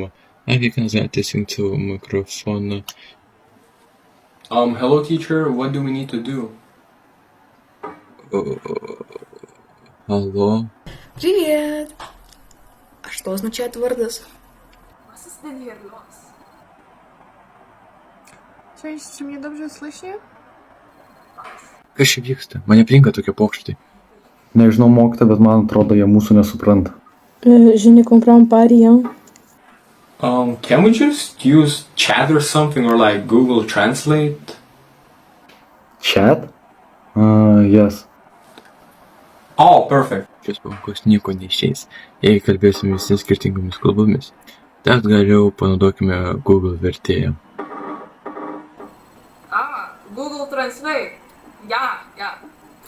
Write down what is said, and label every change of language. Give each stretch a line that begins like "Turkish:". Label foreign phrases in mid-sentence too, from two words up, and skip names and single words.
Lithuanian: Ar kiekvienas galite įsijungti savo mikrofoną?
English: Hello teacher, what do we need to do?
Russian: Алло? Привет! А что означает Вардас?
Polish: Cześć, czy mnie dobrze słyszy?
Lithuanian: Kas čia vyksta? Mane aplinka tokie pokštai. Nežinau mokyta, bet man atrodo, jie mūsų nesupranta.
French: Je ne comprends pas rien.
English: Can we just use chat or something, or like Google Translate? Chat? Yes. Oh, perfect.
Lithuanian: Šios pamokos nieko neišeis, jei kalbėsime visi skirtingomis kalbomis. Tad galiau panaudokime Google vertėją.
English: Google Translate. Ja.